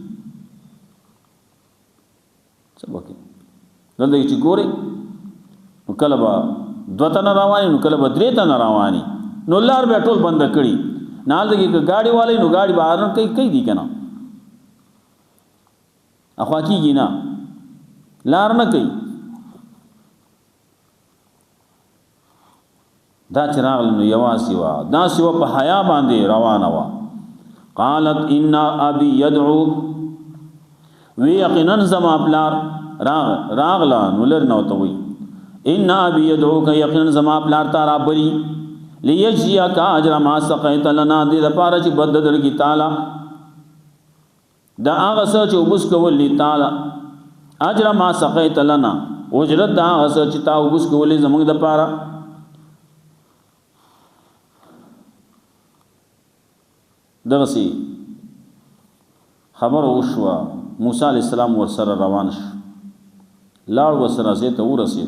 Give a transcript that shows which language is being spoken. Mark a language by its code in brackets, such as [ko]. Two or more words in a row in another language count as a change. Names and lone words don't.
[ps] سبا کې دلته چې ګوري نو کله با دوته نه رواني نو کله با درې ته نه رواني نو لار به ټول بند کړي نال دغه [ur] گاڑی والے [ps] نو گاڑی بهر نه کوي دي کنه اخوا کیږي نه لار نه کوي دا چې راغله نو یوازې وه، داسې وه په حیا باندې روانه وه. [ar] قالت ان ابي يدعوك، [ps] وی یقینا زما پلار راغله نو لر نو ته وی [ar] ان ابي يدعوك، [ps] یقینا زما پلار تا را بلی [ar] ليجزيك اجر ما سقيت لنا، [ps] دې لپاره چې بد درکې تعالی دا هغه څه چې وبس کولی تعالی [ar] اجر ما سقيت لنا، [ps] اجرت دا هغه څه چې تا وبس کولی زموږ د لپاره. دغسی خبر وشوه موسی [ar] علیہ السلام [ps] ورسره روان شو، لاړ ورسره ځای ته ورسېد.